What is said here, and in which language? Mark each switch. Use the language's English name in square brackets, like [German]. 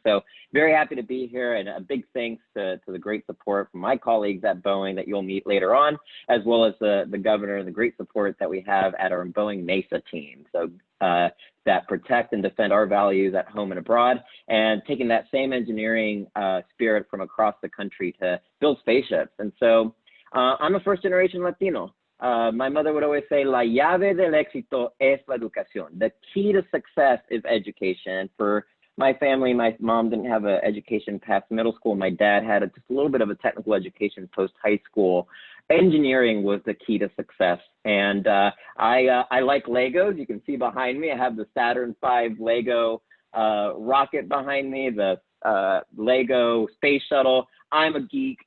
[English] So very happy to be here, and a big thanks to the great support from my colleagues at Boeing that you'll meet later on, as well as the governor and the great support that we have at our Boeing Mesa team. So that protect and defend our values at home and abroad, and taking that same engineering spirit from across the country to build spaceships. And so I'm a first generation Latino. My mother would always say, [Spanish] la llave del éxito es la educación. [English] The key to success is education. For my family, my mom didn't have an education past middle school. My dad had just a little bit of a technical education post high school. Engineering was the key to success. And I like Legos. You can see behind me, I have the Saturn V Lego rocket behind me, the Lego space shuttle. I'm a geek.